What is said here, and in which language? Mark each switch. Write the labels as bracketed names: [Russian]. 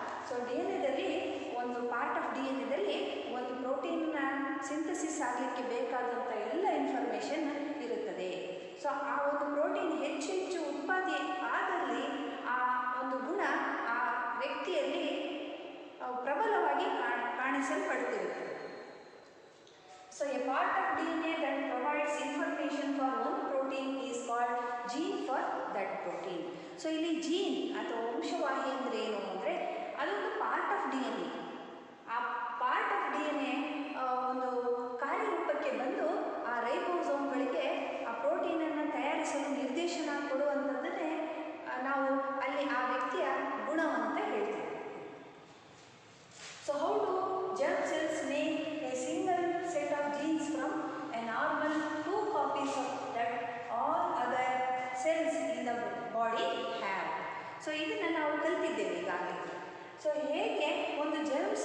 [Kannada] So DNA ಒಂದು part of DNA ಒಂದು ಪ್ರೋಟೀನ್ನ ಸಿಂಥಸಿಸ್ ಆಗಲಿಕ್ಕೆ ಬೇಕಾದಂಥ ಎಲ್ಲ ಇನ್ಫಾರ್ಮೇಷನ್ ಇರುತ್ತದೆ. ಸೊ ಆ ಒಂದು ಪ್ರೋಟೀನ್ ಹೆಚ್ಚು ಹೆಚ್ಚು ಉತ್ಪತ್ತಿ ಆದಲ್ಲಿ ಆ ಒಂದು ಗುಣ ಆ ವ್ಯಕ್ತಿಯಲ್ಲಿ ಪ್ರಬಲವಾಗಿ ಕಾಣಿಸಲ್ಪಡ್ತಿರುತ್ತೆ. [English] So a part of DNA that provides information for one protein is called gene for that protein. [Kannada] So ಇಲ್ಲಿ ಜೀನ್ ಅಥವಾ ವಂಶವಾಹಿ ಅಂದರೆ ಏನು ಅಂದರೆ ಅದೊಂದು ಪಾರ್ಟ್ ಆಫ್ DNA. ಆ ಪಾರ್ಟ್ ಆಫ್ DNA ಒಂದು ಕಾರ್ಯರೂಪಕ್ಕೆ ಬಂದು ಆ ರೈಬೋಸೋಮ್ಗಳಿಗೆ ಆ ಪ್ರೋಟೀನನ್ನು ತಯಾರಿಸಲು ನಿರ್ದೇಶನ ಕೊಡುವಂಥದ್ದನ್ನೇ ನಾವು ಅಲ್ಲಿ ಆ ವ್ಯಕ್ತಿಯ ಗುಣವಂತ ಹೇಳ್ತೀವಿ. [English] So how do germ cells make a single set of genes from a normal 2 copies of that all other cells in the body have? [Kannada] So ಇದನ್ನು ನಾವು ಕಲಿತಿದ್ದೇವೆ ಈಗಾಗಲೇ. ಸೊ ಹೇಗೆ ಒಂದು ಜರ್ಮ್